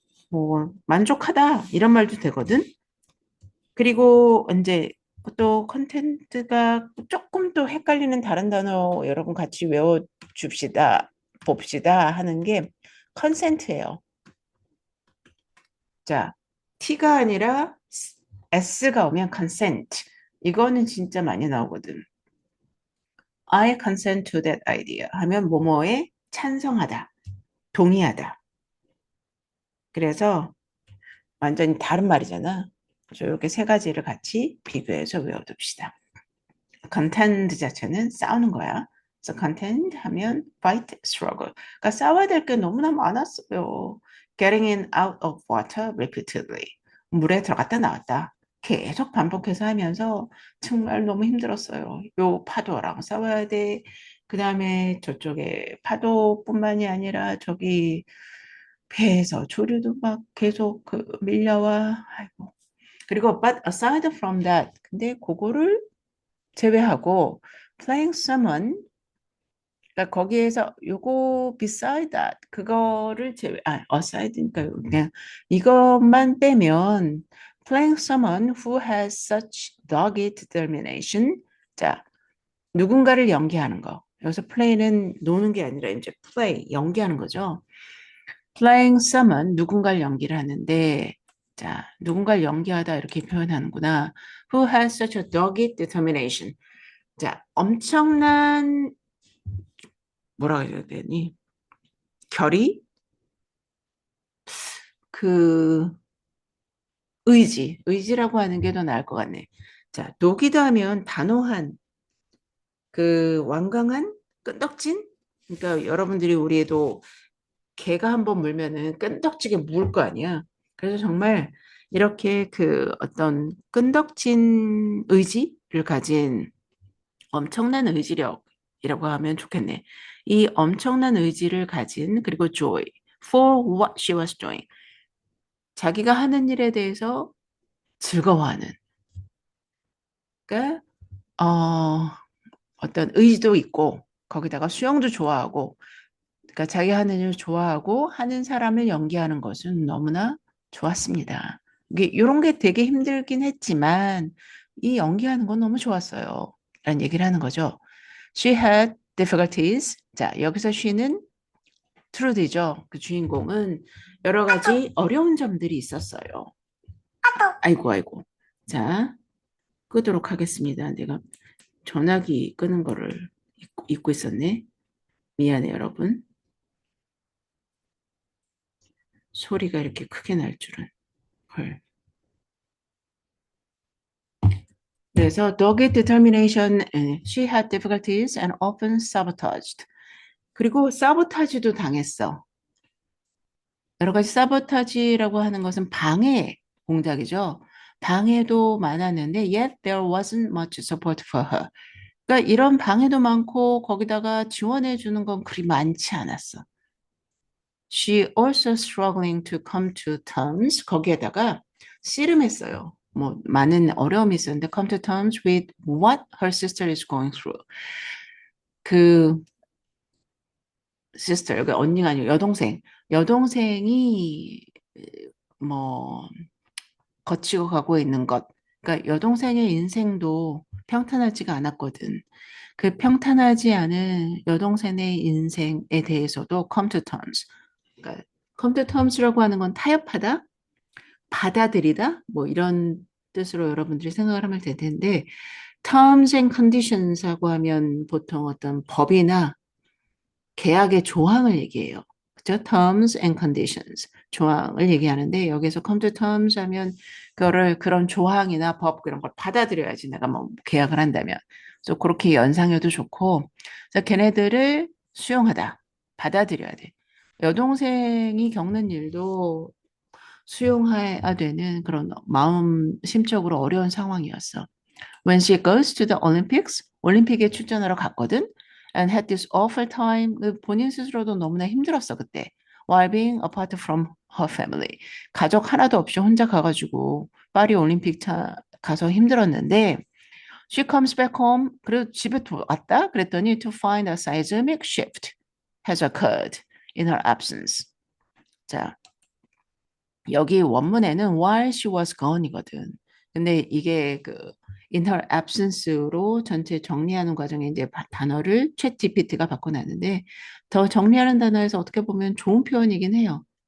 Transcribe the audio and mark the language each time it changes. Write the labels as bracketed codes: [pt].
[ko] 뭐 만족하다 이런 말도 되거든. 그리고 이제 또 컨텐츠가 조금 또 헷갈리는 다른 단어 여러분 같이 외워줍시다, 봅시다 하는 게 컨센트예요. 자, T가 아니라 S가 오면 consent. 이거는 진짜 많이 나오거든. [en] I consent to that idea [ko] 하면 뭐뭐에 찬성하다, 동의하다. 그래서 완전히 다른 말이잖아. 그래서 이렇게 세 가지를 같이 비교해서 외워둡시다. contend 자체는 싸우는 거야. 그래서 contend 하면 fight, struggle. 그러니까 싸워야 될 게 너무나 많았어요. [en] getting in out of water repeatedly. [ko] 물에 들어갔다 나왔다. 계속 반복해서 하면서 정말 너무 힘들었어요. 요 파도랑 싸워야 돼. 그 다음에 저쪽에 파도뿐만이 아니라 저기 배에서 조류도 막 계속 밀려와. 아이고. [en] 그리고 but aside from that, [ko] 근데 그거를 제외하고 [en] playing someone, [ko] 그러니까 거기에서 요거 [en] beside that 그거를 aside니까 [ko] 그냥 이것만 빼면 [en] playing someone who has such dogged determination. [ko] 자, 누군가를 연기하는 거. 여기서 play는 노는 게 아니라 이제 play, 연기하는 거죠. playing someone, 누군가를 연기를 하는데, 자, 누군가를 연기하다 이렇게 표현하는구나. [en] who has such a dogged determination. [ko] 자, 엄청난 뭐라 해야 되니? 결의, 그 의지라고 하는 게 더 나을 것 같네. 자, 노기도 하면 단호한, 완강한, 끈덕진. 그러니까 여러분들이 우리에도 개가 한번 물면은 끈덕지게 물 거 아니야. 그래서 정말 이렇게 어떤 끈덕진 의지를 가진 엄청난 의지력이라고 하면 좋겠네. 이 엄청난 의지를 가진 그리고 [en] joy for what she was doing. [ko] 자기가 하는 일에 대해서 즐거워하는. 그러니까 어떤 의지도 있고 거기다가 수영도 좋아하고 그러니까 자기 하는 일을 좋아하고 하는 사람을 연기하는 것은 너무나 좋았습니다. 이게 이런 게 되게 힘들긴 했지만 이 연기하는 건 너무 좋았어요. 라는 얘기를 하는 거죠. [en] She had difficulties. [ko] 자, 여기서 she는 트루디죠. 그 주인공은 여러 가지 어려운 점들이 있었어요. 아이고, 아이고. 자, 끄도록 하겠습니다. 내가 전화기 끄는 거를 잊고 있었네. 미안해, 여러분. 소리가 이렇게 크게 날 줄은. 헐. [en] 그래서 dogged determination, she had difficulties and often sabotaged. [ko] 그리고 사보타지도 당했어. 여러 가지 사보타지라고 하는 것은 방해 공작이죠. 방해도 많았는데 [en] yet there wasn't much support for her. [ko] 그러니까 이런 방해도 많고 거기다가 지원해 주는 건 그리 많지 않았어. [en] She also struggling to come to terms. [ko] 거기에다가 씨름했어요. 뭐 많은 어려움이 있었는데 [en] come to terms with what her sister is going through. [ko] 그 sister, 여기 언니가 아니고 여동생. 여동생이 뭐 거치고 가고 있는 것. 그러니까 여동생의 인생도 평탄하지가 않았거든. 그 평탄하지 않은 여동생의 인생에 대해서도 come to terms. 그러니까 come to terms라고 하는 건 타협하다, 받아들이다, 뭐 이런 뜻으로 여러분들이 생각을 하면 될 텐데 terms and conditions하고 하면 보통 어떤 법이나 계약의 조항을 얘기해요. 그죠? [en] terms and conditions. [ko] 조항을 얘기하는데 여기서 come to terms 하면 그거를 그런 조항이나 법 그런 걸 받아들여야지 내가 뭐 계약을 한다면. 그래서 그렇게 연상해도 좋고 그래서 걔네들을 수용하다. 받아들여야 돼. 여동생이 겪는 일도 수용해야 되는 그런 마음 심적으로 어려운 상황이었어. [en] When she goes to the Olympics, [ko] 올림픽에 출전하러 갔거든. [en] And had this awful time. [ko] 본인 스스로도 너무나 힘들었어 그때. [en] While being apart from her family. [ko] 가족 하나도 없이 혼자 가가지고 파리 올림픽 가서 힘들었는데 [en] she comes back home. [ko] 그리고 집에 왔다. 그랬더니 [en] to find a seismic shift has occurred in her absence. [ko] 자, 여기 원문에는 [en] while she was gone [ko] 이거든. 근데 이게 [en] in her absence [ko] 로 전체 정리하는 과정에 이제 단어를 챗 GPT가 바꿔놨는데 더 정리하는 단어에서 어떻게 보면 좋은 표현이긴 해요.